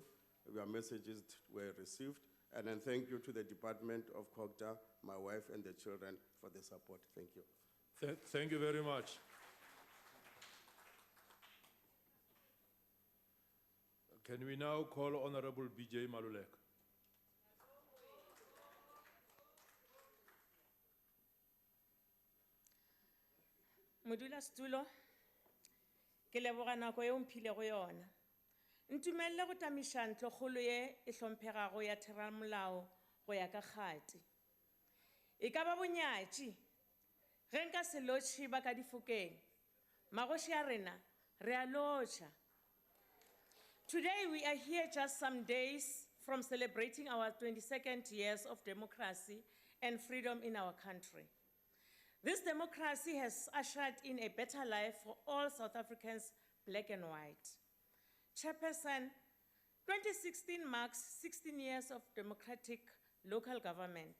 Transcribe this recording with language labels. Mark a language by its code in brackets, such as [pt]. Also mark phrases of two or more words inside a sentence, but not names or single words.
[en] Your messages were received. And then thank you to the Department of COGTA, my wife and the children for the support. Thank you. Thank you very much. Can we now call Honorable BJ Malulek? [nso] Modula Stulo, ke leboga nako eo mphilego yona. Ntumelle go tamiša ntlokgolo ye e hlomphegago ya theramolao go ya ka kgati. E ka ba bonyatši, ge nka se lotšhe ba ka difokeng, magoši a rena, re a lotša. [en] Today we are here just some days from celebrating our 22nd years of democracy and freedom in our country. This democracy has ushered in a better life for all South Africans, black and white. Chairperson, 2016 marks 16 years of democratic local government.